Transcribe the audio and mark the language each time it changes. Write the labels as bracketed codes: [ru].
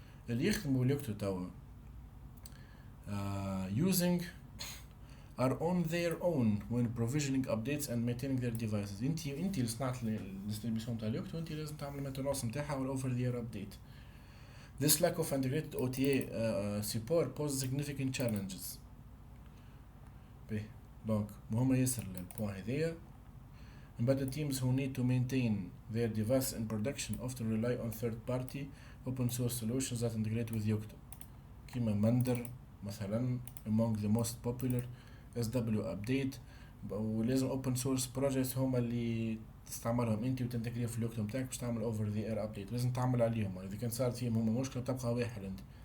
[ar] اللي يخدموا اليوكتو توا [en] using are on their own when provisioning updates and maintaining their devices. [ar] انت اللي صنعت الديستريبيوشن تاع اليوكتو انت لازم تعمل مينتينونس نتاعها ولا [en] over the air update. This lack of integrated OTA support poses significant challenges. [ar] Donc مهمة ياسر البوان هذيا. [en] Embedded teams who need to maintain their device in production often rely on third-party open source solutions that integrate with Yocto. [ar] كيما مندر مثلا [en] among the most popular SW update. [ar] ولازم [en] open source projects [ar] هما اللي تستعملهم انت وتنتجريهم في اليوكتو متاعك باش تعمل [en] over the air update. [ar] لازم تعمل عليهم. إذا كان صارت فيهم هما مشكلة تبقى واحد انت.